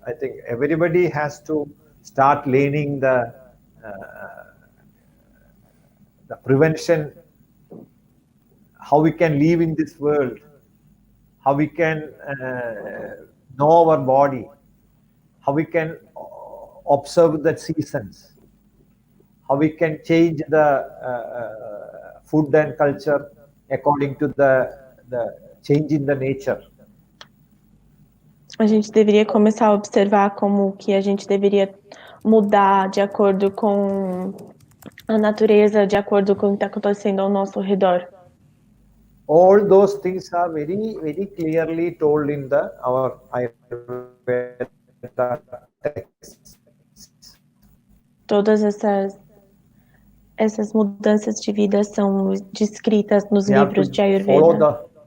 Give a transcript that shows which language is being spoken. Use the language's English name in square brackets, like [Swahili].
[English] I think everybody has to start learning the prevention, how we can live in this world, how we can know our body, how we can observe the seasons, how we can change the food and culture according to the change in the nature. [Portuguese] A gente deveria começar a observar como que a gente deveria mudar de acordo com a natureza, de acordo com o que está acontecendo ao nosso redor. [English] All those things are very, very clearly told in our Ayurveda texts. [Portuguese] Todas essas mudanças de vida são descritas nos livros de Ayurveda.